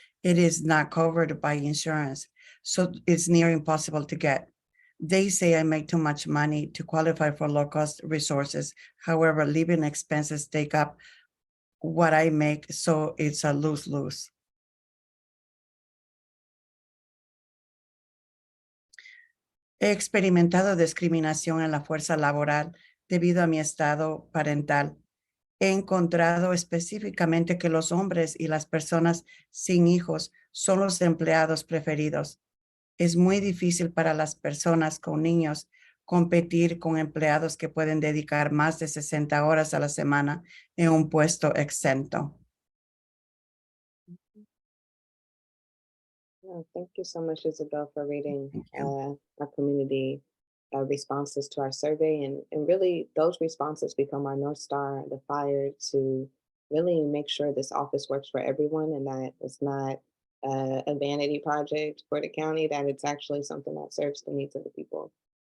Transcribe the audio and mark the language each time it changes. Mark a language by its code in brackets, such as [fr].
[en] It is not covered by insurance, so it's near impossible to get. They say I make too much money to qualify for low-cost resources. However, living expenses take up what I make, so it's a lose-lose. [es] He experimentado discriminación en la fuerza laboral debido a mi estado parental. He encontrado específicamente que los hombres y las personas sin hijos son los empleados preferidos. Es muy difícil para las personas con niños competir con empleados que pueden dedicar más de 60 horas a la semana en un puesto exento. [en] Thank you so much, Isabel, for reading our community responses to our survey. And really, those responses become our North Star, the fire to really make sure this office works for everyone and that it's not a vanity project for the county, that it's actually something that serves the needs of the people.